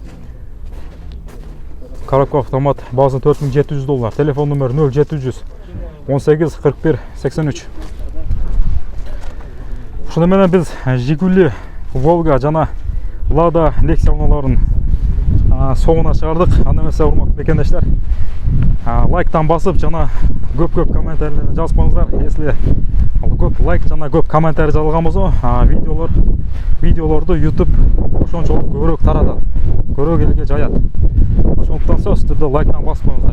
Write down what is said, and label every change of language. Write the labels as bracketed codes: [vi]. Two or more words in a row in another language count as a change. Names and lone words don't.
[ru] Коробка автомат, [ky] база $4700. Телефон номер 0700 18 41 83. Шынымен біз Жигули, Волга жана Лада Nexia уналарын соңына шығардық. Андамесе урматтуу мекендештер, лайктан басып жана көп комментарийлерди жазып коюңуздар. Если көп лайк жана көп комментарий жазылган болсо, видеолорду YouTube ошончолук көбүрөөк таратат, көбүрөөк элге жаят. Ошондуктан сиздер лайктан басып коюңуздар.